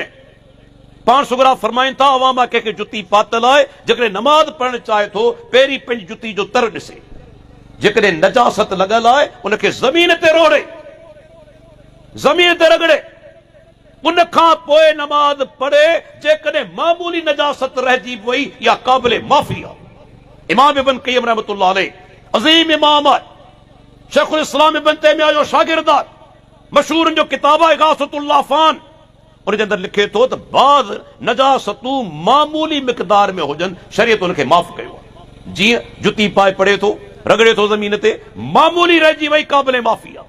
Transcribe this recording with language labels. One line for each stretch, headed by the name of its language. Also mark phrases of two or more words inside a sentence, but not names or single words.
Sindhi: पाण सुगरा फरमाइनि था, अवामा कंहिंखे जुती पातल आहे, जेकॾहिं नमाज़ पढ़णु चाहे थो पहिरीं पंहिंजी जुती जो तर ॾिसे, जेकॾहिं नजासत लॻल आहे उनखे ज़मीन ते रोड़े, ज़मीन ते रगड़े, उन खां पोइ नमाज़ पढ़े। जेकॾहिं मामूली नजासत रहिजी वई या क़ाबिल माफ़ी आहे। इमाम इब्न क़य्यिम
Arabic: رحمة الله عليه
Sindhi: अज़ीम इमाम आहे, शेखुल इस्लाम इब्न तैमिया जो शागिर्द आहे, मशहूर जो किताब आहे इगासतुल लाफ़ान, उन जे अंदरि लिखे थो त बाज़ नजासतूं मामूली मिक़दार में हुजनि, शरीयत उनखे माफ़ कयो आहे। जीअं जुती पाए पढ़े थो, रगड़े थो ज़मीन ते, मामूली रहिजी वई क़ाबिल माफ़ी आहे।